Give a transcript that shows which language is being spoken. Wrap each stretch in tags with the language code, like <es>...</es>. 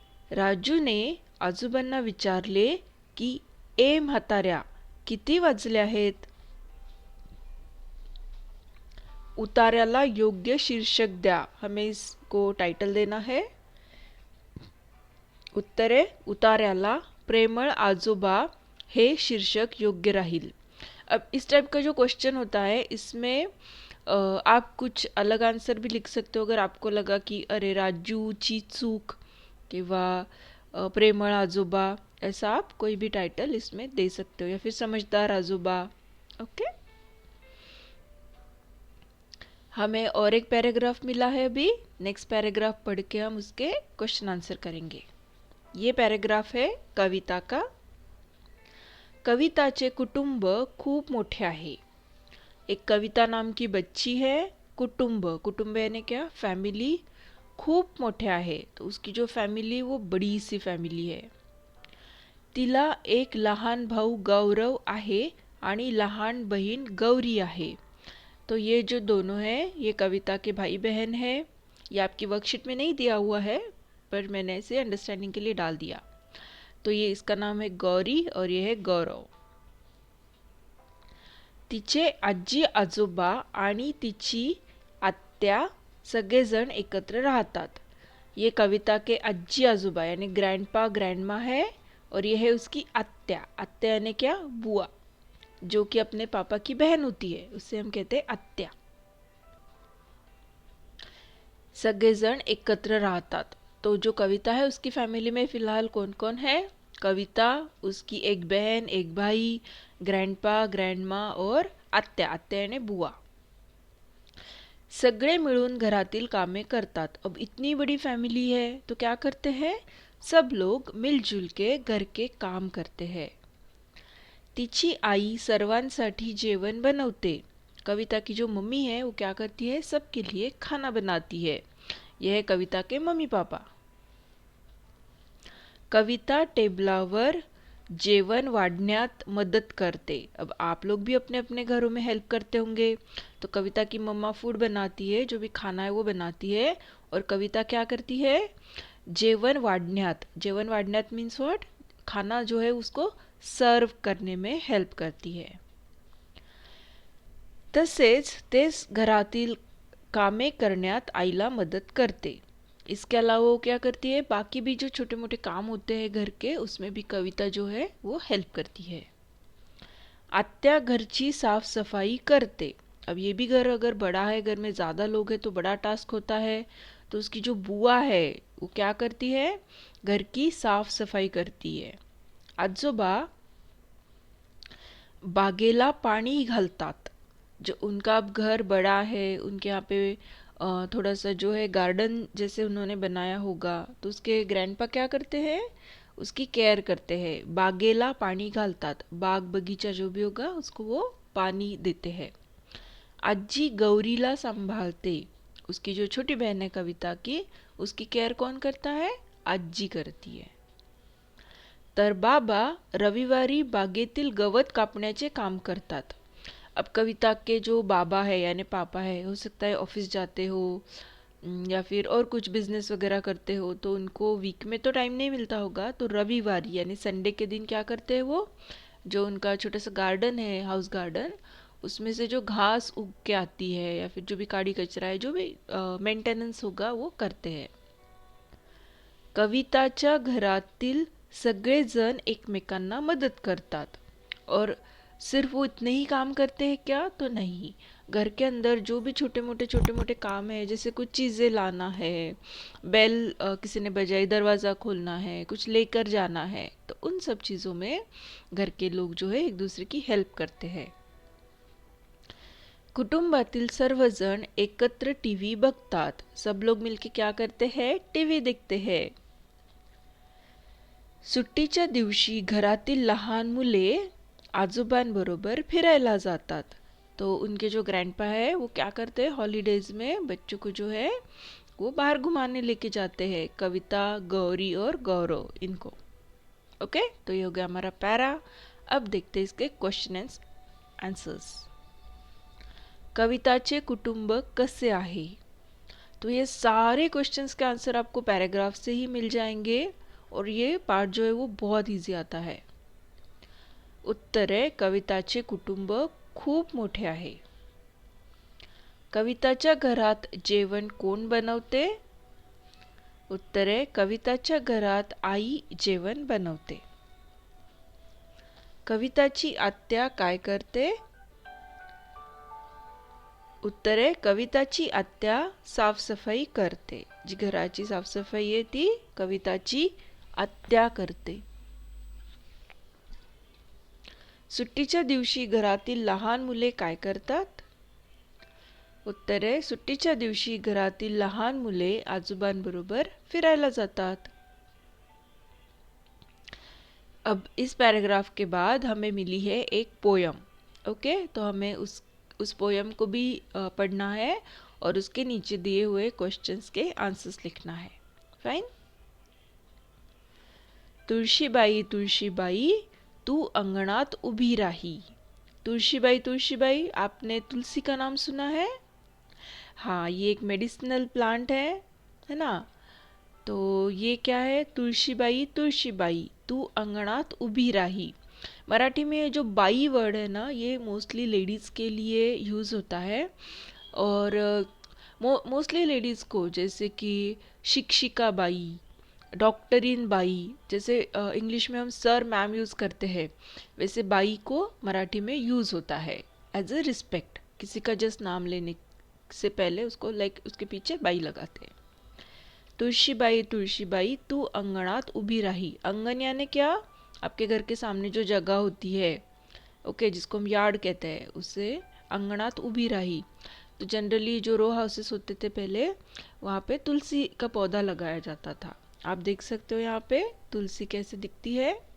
<mr>राजूने आजोबांना विचारले की ए म्हाताऱ्या, किती वाजले आहेत? उतार्याला योग्य शीर्षक द्या.</mr> <hi>हमें इसको टाइटल देना है. उत्तर है</hi> <mr>उतार्याला प्रेमळ आजोबा हे शीर्षक योग्य राहील.</mr> <hi>अब इस टाइप का जो क्वेश्चन होता है इसमें आप कुछ अलग आंसर भी लिख सकते हो अगर आपको लगा कि</hi> <mr>अरे राजूची चूक किंवा प्रेमळ आजोबा,</mr> <hi>ऐसा आप कोई भी टाइटल इसमें दे सकते हो, या फिर समझदार आजोबा. ओके, हमें और एक पैराग्राफ मिला है अभी. नेक्स्ट पैराग्राफ पढ़ के हम उसके क्वेश्चन आंसर करेंगे. ये पैराग्राफ है कविता का.</hi> <mr>कविताचे कुटुंब खूप मोठे आहे.</mr> <hi>एक कविता नाम की बच्ची है. कुटुंब, कुटुंब यानी क्या, फैमिली.</hi> <mr>खूप मोठे आहे,</mr> <hi>तो उसकी जो फैमिली वो बड़ी सी फैमिली है.</hi> <mr>तिला एक लहान भाऊ गौरव आहे आणि लहान बहीण गौरी आहे.</mr> <hi>तो ये जो दोनों हैं ये कविता के भाई बहन हैं. ये आपकी वर्कशीट में नहीं दिया हुआ है पर मैंने इसे अंडरस्टैंडिंग के लिए डाल दिया. तो ये इसका नाम है गौरी और ये है गौरव.</hi> <mr>तिचे आजी आजोबा आणि तिची आत्या सगळेजण एकत्र राहतात.</mr> <hi>ये कविता के आजी आजोबा यानी ग्रैंडपा ग्रैंडमा है और ये है उसकी आत्या. आत्या यानी क्या, बुआ, जो कि अपने पापा की बहन होती है, उससे हम कहते हैं आत्या.</hi> <mr>सगळेजण एकत्र राहतात.</mr> <hi>तो जो कविता है उसकी फैमिली में फिलहाल कौन कौन है? कविता, उसकी एक बहन, एक भाई, ग्रैंडपा ग्रैंडमा और आत्या. आत्या यानी बुआ.</hi> <mr>सगळे मिळून घरातील कामे करतात.</mr> <hi>अब इतनी बड़ी फैमिली है तो क्या करते हैं, सब लोग मिलजुल के घर के काम करते हैं.</hi> <mr>तिची आई सर्वांसाठी जेवण बनवते.</mr> <hi>कविता की जो मम्मी है वो क्या करती है, सबके लिए खाना बनाती है. यह है कविता के मम्मी पापा.</hi> <mr>कविता टेबलावर जेवण वाढण्यात मदत करते.</mr> <hi>अब आप लोग भी अपने अपने घरों में हेल्प करते होंगे. तो कविता की मम्मा फूड बनाती है, जो भी खाना है वो बनाती है, और कविता क्या करती है,</hi> <mr>जेवण वाढण्यात. जेवण वाढण्यात</mr> <hi>मीन्स व्हाट, खाना जो है उसको सर्व करने में हेल्प करती है.</hi> <mr>तसेच तेच घरातील कामे करण्यात आईला मदत करते.</mr> <hi>इसके अलावा वो क्या करती है, बाकी भी जो छोटे मोटे काम होते हैं घर के उसमें भी कविता जो है वो हेल्प करती है.</hi> <mr>आत्या घरची साफ सफाई करते.</mr> <hi>अब ये भी घर अगर बड़ा है, घर में ज़्यादा लोग हैं तो बड़ा टास्क होता है. तो उसकी जो बुआ है वो क्या करती है, घर की साफ सफाई करती है.</hi> <mr>आजोबा बागेला पाणी घालतात.</mr> <hi>जो उनका अब घर बड़ा है, उनके यहाँ पे थोड़ा सा जो है गार्डन जैसे उन्होंने बनाया होगा, तो उसके ग्रैंडपा क्या करते हैं, उसकी केयर करते हैं.</hi> <mr>बागेला पाणी घालतात,</mr> <hi>बाग बगीचा जो भी होगा उसको वो पानी देते हैं.</hi> <mr>आजी गौरीला सांभाळते.</mr> <hi>उसकी जो छोटी बहन है कविता की, उसकी केयर कौन करता है, आजी करती है.</hi> <mr>तर बाबा रविवारी बागेतील गवत कापण्याचे काम करतात.</mr> <hi>अब कविता के जो बाबा है यानी पापा है, हो सकता है ऑफिस जाते हो या फिर और कुछ बिजनेस वगैरह करते हो, तो उनको वीक में तो टाइम नहीं मिलता होगा. तो रविवार यानी संडे के दिन क्या करते हैं, वो जो उनका छोटा सा गार्डन है, हाउस गार्डन, उसमें से जो घास उग के आती है या फिर जो भी काड़ी कचरा है, जो भी मेंटेनेंस होगा वो करते हैं.</hi> <mr>कविताच्या घरातील सगळेजण एकमेकांना मदत करतात. और</mr> <hi>सिर्फ वो इतने ही काम करते हैं क्या? तो नहीं, घर के अंदर जो भी छोटे मोटे काम है, जैसे कुछ चीज़ें लाना है, बेल किसी ने बजाई, दरवाज़ा खोलना है, कुछ लेकर जाना है, तो उन सब चीज़ों में घर के लोग जो है एक दूसरे की हेल्प करते हैं.</hi> <mr>कुटुंबातील सर्वजण एकत्र टीव्ही बघतात.</mr> <hi>सब लोग मिलके क्या करते हैं? टीव्ही देखते हैं.</hi> <mr>सुट्टीच्या दिवशी घरातील लहान मुले आजोबांबरोबर फिरायला जातात.</mr> <hi>तो उनके जो ग्रैंडपा है वो क्या करते हैं? हॉलीडेज में बच्चों को जो है वो बाहर घुमाने लेके जाते हैं. कविता, गौरी और गौरव इनको. ओके, तो ये हो गया हमारा पैरा. अब देखते हैं इसके क्वेश्चन एंड आंसर्स.</hi> <mr>कविताचे कुटुंब कसे आहे?</mr> <hi>तो ये सारे क्वेश्चंस के आंसर आपको पैराग्राफ से ही मिल जाएंगे और ये पार्ट जो है वो बहुत इजी आता है.</hi> <mr>उत्तर आहे, कविताचे कुटुंब खूप मोठे आहे. कविताच्या घरात जेवण कोण बनवते? उत्तर आहे, कविताच्या घरात आई जेवण बनवते. कविताची आत्या काय करते? उत्तर आहे, कविताची आत्या साफसफाई करते. जी घराची साफसफाई आहे ती कविताची आत्या करते. सुट्टीच्या दिवशी घरातील लहान मुले काय करतात? उत्तर आहे, सुट्टीच्या दिवशी घरातील लहान मुले आजोबांबरोबर फिरायला जातात.</mr> <hi>अब इस पैराग्राफ के बाद हमें मिली है एक पोयम. ओके, तो हमें उस पोयम को भी पढ़ना है और उसके नीचे दिए हुए क्वेश्चंस के आंसर्स लिखना है. फाइन.</hi> <mr>तुळशीबाई तुळशीबाई तू अंगणात उभी राही.</mr> <hi>तुळशीबाई तुळशीबाई, आपने तुलसी का नाम सुना है? हाँ, ये एक मेडिसिनल प्लांट है ना. तो ये क्या है?</hi> <mr>तुळशीबाई तुळशीबाई तू अंगणात उभी राही.</mr> <hi>मराठी में जो बाई वर्ड है ना, ये मोस्टली लेडीज़ के लिए यूज़ होता है. और मोस्टली लेडीज़ को, जैसे कि शिक्षिका बाई, डॉक्टरीन बाई, जैसे इंग्लिश में हम सर मैम यूज़ करते हैं, वैसे बाई को मराठी में यूज़ होता है एज अ रिस्पेक्ट. किसी का जस्ट नाम लेने से पहले उसको लाइक उसके पीछे बाई लगाते हैं.</hi> <mr>तुळशीबाई तुळशीबाई तू अंगणात उभी राही.</mr> <hi>अंगन यानी क्या? आपके घर के सामने जो जगह होती है, ओके, जिसको हम यार्ड कहते हैं, उससे</hi> <mr>अंगणात उभी राही.</mr> <hi>तो जनरली जो रो हाउसेस होते थे पहले, वहाँ पे तुलसी का पौधा लगाया जाता था. आप देख सकते हो यहाँ पे तुलसी कैसे दिखती है.</hi>